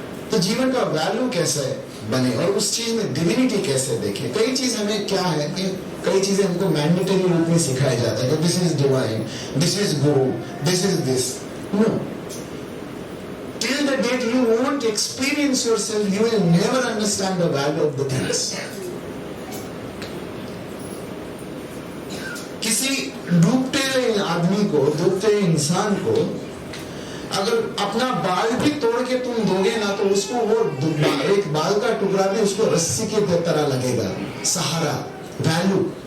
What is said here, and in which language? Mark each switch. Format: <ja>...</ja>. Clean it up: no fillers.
<hi>तो जीवन का वैल्यू कैसे बने और उस चीज में डिविनिटी कैसे देखे? कई चीज हमें क्या है कि कई चीजें हमको मैंडेटरी रूप में सिखाया जाता है,</hi> <en>This is divine, this is guru, this is this. No, till the date you won't experience yourself, you will never understand the value of the things.</en> <hi>किसी डूबते हुए आदमी को, डूबते हुए इंसान को अगर अपना बाल भी तोड़ के तुम दोगे ना तो उसको वो एक बाल का टुकड़ा भी उसको रस्सी के तरह लगेगा, सहारा, वैल्यू।</hi>